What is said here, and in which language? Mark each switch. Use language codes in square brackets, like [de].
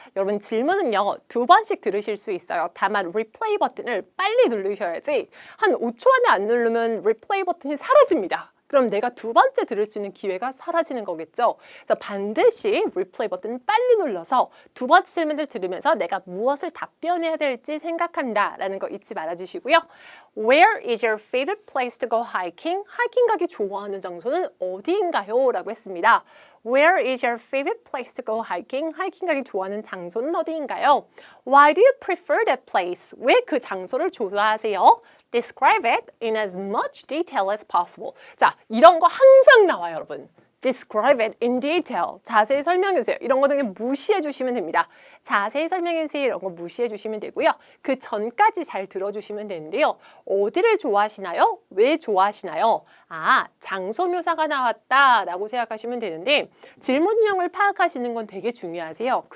[ko] 여러분 질문은요 2번씩 들으실 수 있어요. 다만 리플레이 버튼을 빨리 누르셔야지 한 5초 안에 안 누르면 리플레이 버튼이 사라집니다. 그럼 내가 2번째 들을 수 있는 기회가 사라지는 거겠죠. 그래서 반드시 리플레이 버튼 빨리 눌러서 2번째 질문을 들으면서 내가 무엇을 답변해야 될지 생각한다 라는 거 잊지 말아주시고요. [en] Where is your favorite place to go hiking? [ko] 하이킹 가기 좋아하는 장소는 어디인가요? 라고 했습니다. [en] Where is your favorite place to go hiking? [ko] 하이킹 가기 좋아하는 장소는 어디인가요? [en] Why do you prefer that place? [ko] 왜 그 장소를 좋아하세요? [en] Describe it in as much detail as possible. [ko] 자, 이런 거 항상 나와요, 여러분. [en] Describe it in detail. [ko] 자세히 설명해 주세요. 이런 거 그냥 무시해 주시면 됩니다. 자세히 설명해 주세요. 이런 거 무시해 주시면 되고요. 그 전까지 잘 들어주시면 되는데요. 어디를 좋아하시나요? 왜 좋아하시나요? 아, 장소 묘사가 나왔다라고 생각하시면 되는데 질문형을 파악하시는 건 되게 중요하세요.